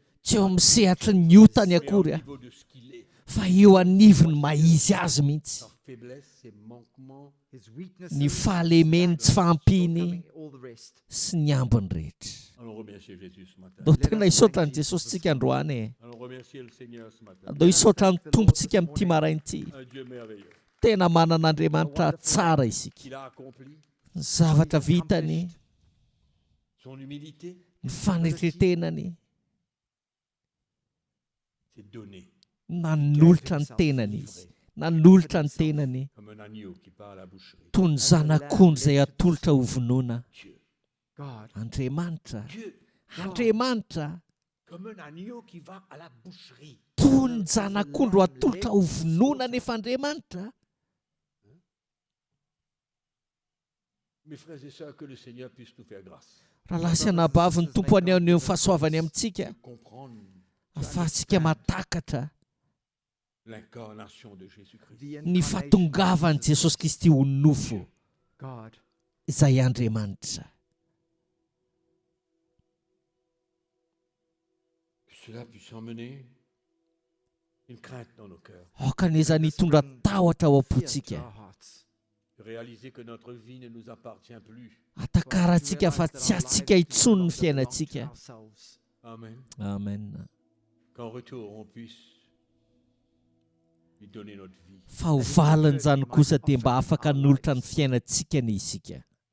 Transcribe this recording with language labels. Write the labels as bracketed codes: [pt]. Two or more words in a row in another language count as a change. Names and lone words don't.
[mg] tsy eo amin'ny sehatry ny iotany [fr] mais au [mg] akory a, [fr] niveau de ce qu'il est. [mg] fa eo anivony mahizy azy mihitsy. [fr] Sa faiblesse, ses manquements, [en] his weaknesses, [mg] Ny fahalemeny tsy fahampiny [en] shortcoming, all the rest. [mg] sy ny ambiny rehetra. [fr] allons remercier Jésus ce matin. [mg] Andao tena hisaotra ny Jesosy tsika androany e. [fr] Allons remercier le Seigneur ce matin. [mg] Andao hisaotra ny tompontsika amin'ity marain'ity. [fr] Un Dieu merveilleux [mg] Tena manan'Andriamanitra tsara isika. [fr] qu'il a accompli, [mg] Ny zavatra vitany, [fr] son humilité, [mg] ny fanetretenany, [fr] c'est donné [mg] nanolotra ny tenany izy. Nanolotra ny tenany [fr] comme un agneau qui part à la boucherie. [mg] toy ny zanak'ondry izay atolotra ho vonoana. [fr] Dieu, [en] God, [mg] Andriamanitra, [fr] Dieu, [mg] Andriamanitra, [fr] comme un agneau qui va à la boucherie. [mg] toy ny zanak'ondry ho atolotra ho vonoana nefa Andriamanitra. [fr] Mes frères et sœurs, que le Seigneur puisse nous faire grâce [mg] Raha lasy anabavy ny tompo any amin'ny fahasoavany amintsika, [fr] de comprendre [mg] ahafahantsika matakatra [fr] l'incarnation de Jésus-Christ. [en] the [mg] ny [en] incarnation [mg] fahatongavan'i [en] of Jesus, [mg] Jesosy Kristy ho nofo [en] God, [mg] izay Andriamanitra. [fr] Que cela puisse emmener une crainte dans nos cœurs. [mg] Aokan'izany hitondra tahotra ao [en] fear to [mg] am-pontsika. [en] our hearts. [fr] De réaliser que notre vie ne nous appartient plus. [mg] Atakarantsika fa tsy aztsika intsony ny fiainantsika. [en] ourselves. Amen. Amen. [fr] Qu'en retour, on puisse lui donner notre vie. [mg] Fa ho valiny zany kosa dia mba afaka nolotra ny fiainantsika ny isika.